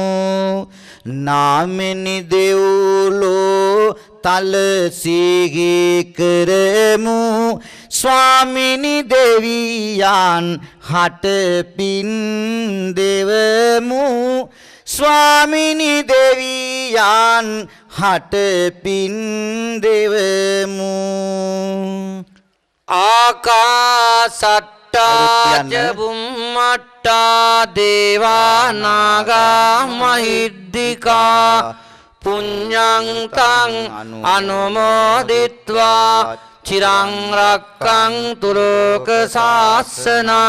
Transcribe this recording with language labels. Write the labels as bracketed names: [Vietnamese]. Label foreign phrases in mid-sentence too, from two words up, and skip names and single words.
[Sinhala] නාමිනි දෙව්ලෝ තල සිහි කරමු ස්වාමිනි දෙවියන් හට පින් දෙවමු ස්වාමිනි දෙවියන් හට පින් දෙවමු [Pali] ආකාසට්ටා ච බුම්මට්ටා දේවා නාග මහිද්దికා පුඤ්ඤං තං අනුමෝදිත්වා චිරං රක්ඛන්තු ලෝක ශාසනං